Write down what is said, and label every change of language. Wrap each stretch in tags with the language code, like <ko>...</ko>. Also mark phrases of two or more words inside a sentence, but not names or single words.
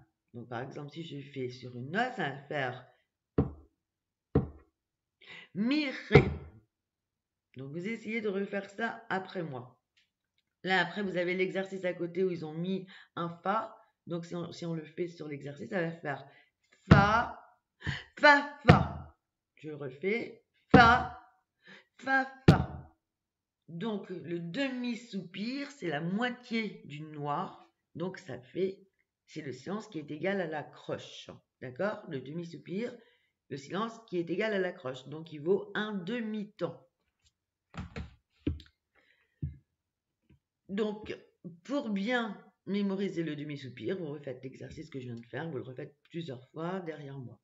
<fr>Donc, par exemple, si je fais sur une note, ça va faire mi, ré. Donc, vous essayez de refaire ça après moi. Là, après, vous avez l'exercice à côté où ils ont mis un fa. Donc, si on le fait sur l'exercice, ça va faire fa, fa, fa. Je refais fa, fa, fa. Donc, le demi-soupir, c'est la moitié du noir. Donc, ça fait, c'est le silence qui est égal à la croche. D'accord? Le demi-soupir, le silence qui est égal à la croche. Donc, il vaut un demi-temps. Donc, pour bien mémoriser le demi-soupir, vous refaites l'exercice que je viens de faire, vous le refaites plusieurs fois derrière moi.</fr>